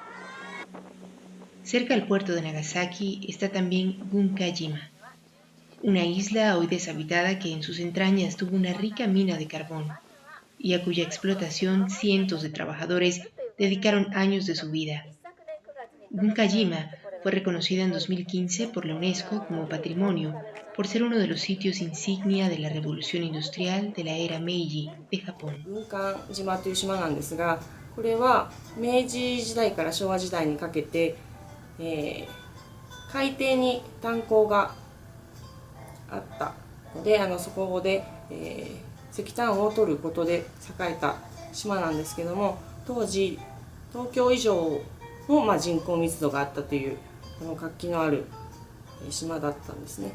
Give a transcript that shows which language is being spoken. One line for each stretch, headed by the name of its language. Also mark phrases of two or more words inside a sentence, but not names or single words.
Spanish: Cerca al puerto de Nagasaki está también Gunkajima, una isla hoy deshabitada que en sus entrañas tuvo una rica mina de carbón y a cuya explotación cientos de trabajadores dedicaron años de su vida. Gunkajima fue reconocida en 2015 por la UNESCO como patrimonio por ser uno de los sitios insignia de la revolución industrial de la era Meiji de Japón.
Japanese: 軍艦島という島なんですが、これは明治時代から昭和時代にかけて、海底に炭鉱があったので、そこで、石炭を取ることで栄えた島なんですけども、当時東京以上の、人口密度があったという活気のある島だったんですね。